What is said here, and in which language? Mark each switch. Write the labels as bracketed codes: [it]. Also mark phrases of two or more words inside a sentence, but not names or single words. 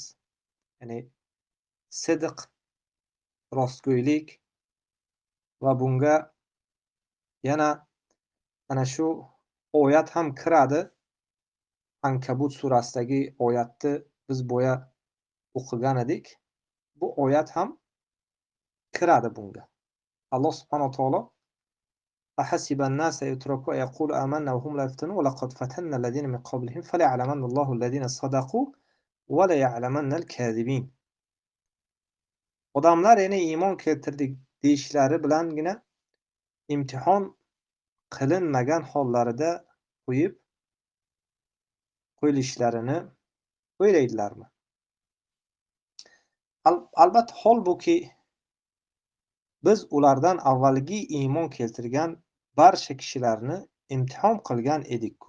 [uz] Ya'ni sidq, rostgo'ylik va bunga yana ana shu oyat ham kiradi. Ankabut surasidagi oyatni biz boya o'qigan edik. Bu oyat ham kiradi bunga. Alloh subhanahu va taolo [ar] أحسب الناس يتركوا يقول آمنا وهم لا يفتنون ولقد فتنا الذين من قبلهم فليعلمن الله الذين صدقوا وليعلمن الكاذبين. [uz] Odamlar yana iymon keltirdik deyishlari bilangina imtihon qilinmagan hollarida qo'yilishlarini o'ylaydilarmi? Albatta holbuki biz ulardan avvalgi iymon keltirgan barcha kishilarni imtihon qilgan edik-ku.